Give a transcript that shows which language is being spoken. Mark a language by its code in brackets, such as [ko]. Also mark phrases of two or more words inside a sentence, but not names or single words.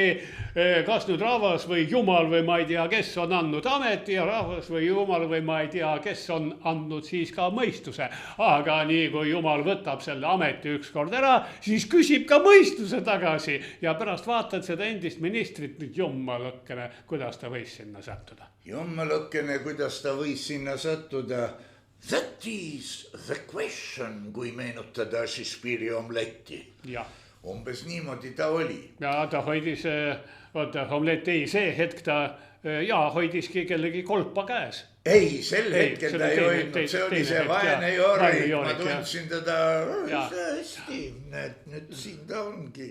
[et] Kas nüüd rahvas või jumal või ma ei tea, kes on andnud ameti ja rahvas või jumal või ma ei tea, kes on andnud siis ka mõistuse. Aga nii kui jumal võtab selle ameti ükskord ära, siis küsib ka mõistuse tagasi. Ja pärast vaatad seda endist ministrit, nüüd jummalõkkene, kuidas ta võis sinna sattuda. Jummalõkkene, kuidas ta võis sinna sattuda. [en] That is the question, [et] kui meenutada Shakespeare'i omletti. Ja. Umbes niimoodi ta oli. Ja ta hoidis, omlett ei, see hetk ta hoidiski kellegi kolpa käes. Ei, sel hetkel ta ei hoidnud, see oli see vaene joorik, ma tundsin teda hästi, nüüd siin ta ongi.